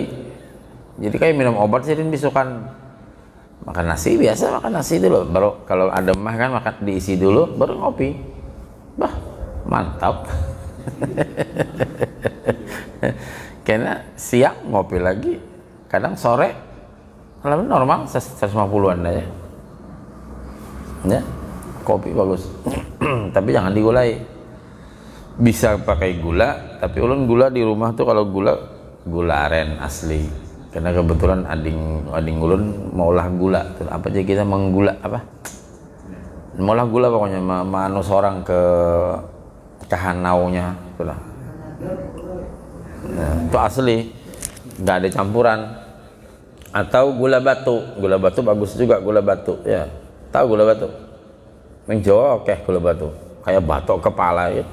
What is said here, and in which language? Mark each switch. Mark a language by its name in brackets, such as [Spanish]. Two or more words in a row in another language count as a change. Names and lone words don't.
[Indonesian] Jadi kayak minum obat sih bisukan. Makan nasi biasa, makan nasi dulu, baru kalau ada mah kan makan diisi dulu, baru ngopi. Bah, mantap. Karena siang ngopi lagi, kadang sore kalau normal 150-an aja. Ya, kopi bagus. Tapi jangan digulai. [Banjar] Bisa pakai gula, tapi ulun gula di rumah tuh kalau gula aren asli, karena kebetulan ading ulun maulah gula. Apa aja kita menggula apa? Maulah gula pokoknya anu seorang ke kahanaunya itulah. [Indonesian] Nah, itu asli, nggak ada campuran. Atau gula batu bagus juga gula batu ya. Tahu gula batu? Yang Jawa oke gula batu, kayak batok kepala ya.